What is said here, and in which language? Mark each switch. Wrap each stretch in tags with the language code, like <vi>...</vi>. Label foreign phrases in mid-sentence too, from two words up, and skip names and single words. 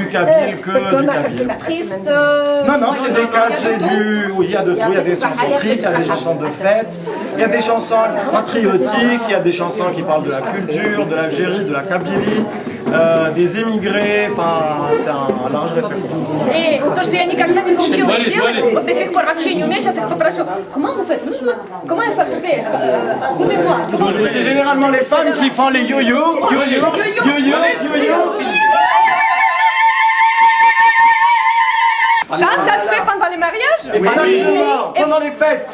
<fr>Du kabyle que du kabyle. Triste. Non, c'est des cas, c'est du... Oui, il y a de tout. Il y a des chansons tristes, il y a des chansons de fête, il y a des chansons patriotiques, il y a des chansons qui parlent de la culture, de l'Algérie, de la Kabylie, des émigrés, enfin, c'est un large répertoire.</fr> <ru>И то, что я никогда не научилась делать, вот до сих пор вообще не умею, сейчас их попрошу.</ru> <fr>Comment vous faites? Comment ça se fait? Apprenez-moi. C'est généralement les femmes qui font les yo-yo, yo-yo, yo-yo, yo-yo. Ça se fait pendant les mariages? Exactement, pendant les fêtes.</fr>